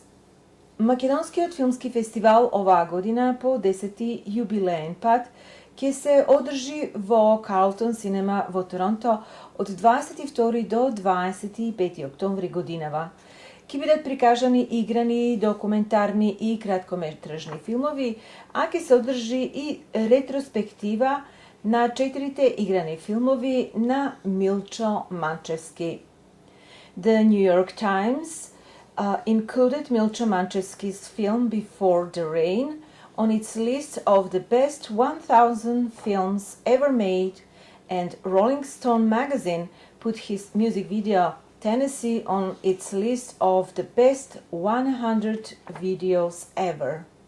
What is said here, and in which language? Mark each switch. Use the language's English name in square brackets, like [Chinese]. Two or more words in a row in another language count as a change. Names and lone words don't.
[Macedonian] Македонскиот филмски фестивал оваа година по 10-ти јубилеен пат ќе се одржи во Карлтон Синема во Торонто од 22 до 25 октомври годинава. Ќе бидат прикажани играни, документарни и краткометражни филмови, а ќе се одржи и ретроспектива на 4 играни филмови на Милчо Манчевски. [English] The New York Times included Milcho Manchevski's film Before the Rain on its list of the best 1,000 films ever made, and Rolling Stone magazine put his music video Tennessee on its list of the best 100 videos ever.